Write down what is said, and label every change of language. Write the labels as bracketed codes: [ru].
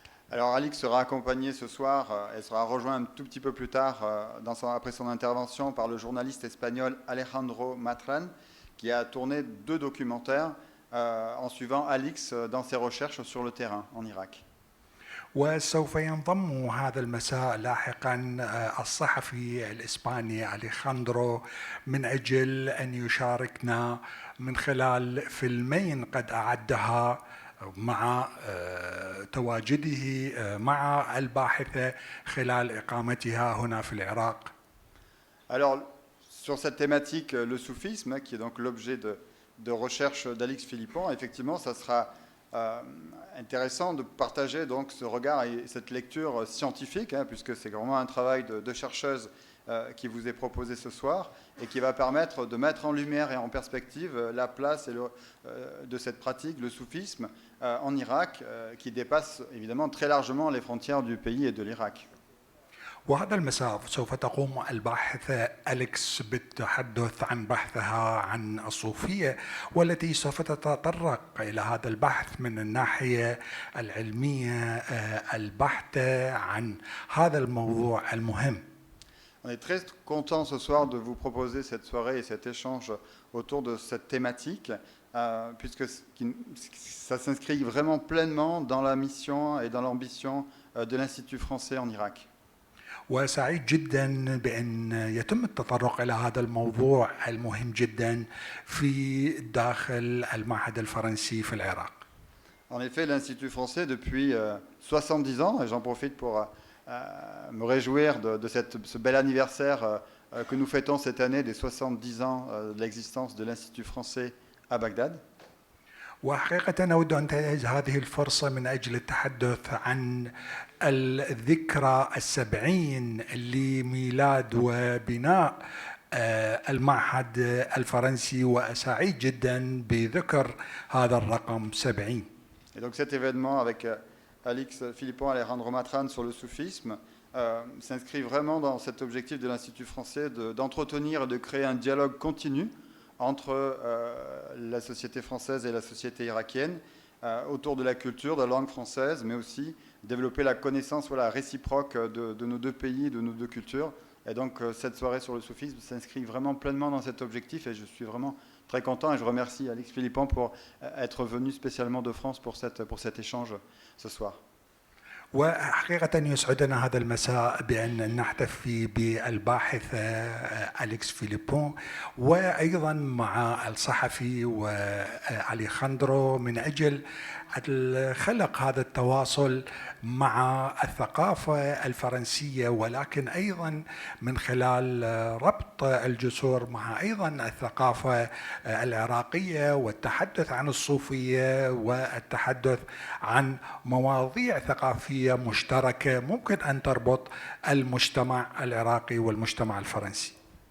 [fr] Alors Alix sera accompagnée ce soir, elle sera rejointe un tout petit peu plus tard, après son intervention, par le journaliste espagnol Alejandro Matran, qui a tourné 2 documentaires en suivant Alix dans ses recherches sur le terrain en Irak. [ar] وسوف ينضم هذا المساء لاحقا الصحفي الإسباني أليخاندرو من أجل أن يشاركنا من خلال فيلمين قد أعدها مع تواجده مع الباحثة خلال إقامتها هنا في العراق. [fr] Alors, sur cette thématique, le soufisme, qui est donc l'objet de recherche d'Alix Philippon, effectivement, ça sera intéressant de partager donc ce regard et cette lecture scientifique, puisque c'est vraiment un travail de chercheuse qui vous est proposé ce soir et qui va permettre de mettre en lumière et en perspective la place de cette pratique, le soufisme, en Irak, qui dépasse évidemment très largement les frontières du pays et de l'Irak. [ar] وهذا المساء سوف تقوم الباحثة أليكس بالتحدث عن بحثها عن الصوفية، والتي سوف تتطرق إلى هذا البحث من الناحية العلمية البحتة عن هذا الموضوع المهم. [fr] On est très content ce soir de vous proposer cette soirée et cet échange autour de cette thématique, puisque ça s'inscrit vraiment pleinement dans la mission et dans l'ambition de l'Institut français en Irak. [ar] وسعيد جدا بأن يتم التطرق إلى هذا الموضوع المهم جدا في داخل المعهد الفرنسي في العراق. [fr] En effet, l'Institut français, depuis 70 ans, et j'en profite pour me réjouir de ce bel anniversaire que nous fêtons cette année des 70 ans de l'existence de l'Institut français à Bagdad. [ar] وحقيقة أود أن أنتهز هذه الفرصة من أجل التحدث عن الذكرى 70 لميلاد وبناء المعهد الفرنسي، وسعيد جدا بذكر هذا الرقم 70. [fr] Et donc cet événement avec Alix Philippon et Alejandro Matran sur le soufisme s'inscrit vraiment dans cet objectif de l'Institut français d'entretenir et de créer un dialogue continu entre la société française et la société irakienne autour de la culture, de la langue française, mais aussi développer la connaissance réciproque de nos 2 pays, de nos 2 cultures. Et donc cette soirée sur le soufisme s'inscrit vraiment pleinement dans cet objectif et je suis vraiment très content et je remercie Alix Philippon pour être venu spécialement de France pour cet échange ce soir. [ar] وحقيقة يسعدنا هذا المساء بأن نحتفي بالباحث أليكس فيليبون وأيضا مع الصحفي وأليخاندرو من أجل خلق هذا التواصل مع الثقافة الفرنسية، ولكن أيضا من خلال ربط الجسور مع أيضا الثقافة العراقية والتحدث عن الصوفية والتحدث عن مواضيع ثقافية مشتركة ممكن أن تربط المجتمع العراقي والمجتمع الفرنسي.